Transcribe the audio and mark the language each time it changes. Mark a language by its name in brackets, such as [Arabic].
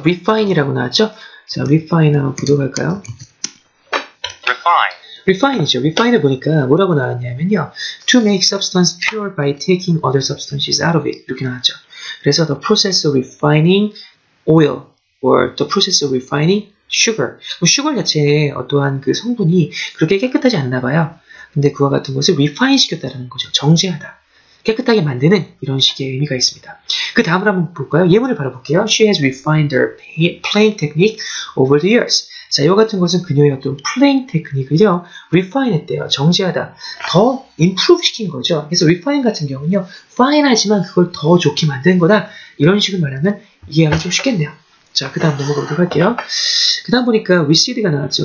[Korean] refine이라고 나왔죠? 자, refine 한번 보도록 할까요? refine이죠. refine을 보니까 뭐라고 나왔냐면요. [English] to make substance pure by taking other substances out of it. [Korean] 이렇게 나왔죠. 그래서 [English] the process of refining oil or the process of refining sugar. [Korean] sugar 자체의 어떠한 그 성분이 그렇게 깨끗하지 않나 봐요. 근데 그와 같은 것을 refine 시켰다는 거죠. 정제하다. 깨끗하게 만드는 이런 식의 의미가 있습니다. 그 다음으로 한번 볼까요? 예문을 바로 볼게요. [English] She has refined her playing technique over the years. [Korean] 자, 이와 같은 것은 그녀의 어떤 playing 테크닉을요, refine 했대요. 정제하다. 더 improve 시킨 거죠. 그래서 refine 같은 경우는요, fine 하지만 그걸 더 좋게 만드는 거다. 이런 식으로 말하면 이해하기 좀 쉽겠네요. 자, 그 다음 넘어가도록 할게요. 그 다음 보니까 recede가 나왔죠.